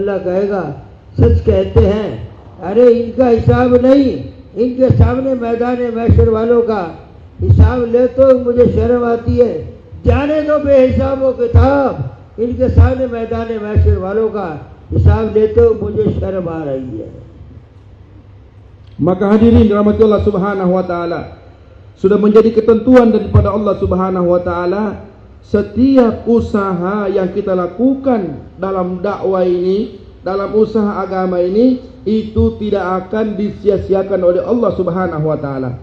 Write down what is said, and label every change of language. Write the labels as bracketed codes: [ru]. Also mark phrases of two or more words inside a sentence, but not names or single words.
[hi] अल्लाह कहेगा सच कहते हैं, अरे इनका हिसाब नहीं, इनके सामने मैदान महशर वालों का हिसाब ले तो मुझे शर्म आती है। जाने दो बेहिसाबों किताब, इनके सामने मैदान महशर वालों का हिसाब लेते हो मुझे शर्म आ रही है। [id] Maka hadirin rahmati Allah [ar] سبحانه وتعالى, [id] sudah menjadi ketentuan daripada Allah [ar] سبحانه وتعالى, [id] setiap usaha yang kita lakukan dalam dakwah ini, dalam usaha agama ini, itu tidak akan disia-siakan oleh Allah [ar] سبحانه وتعالى.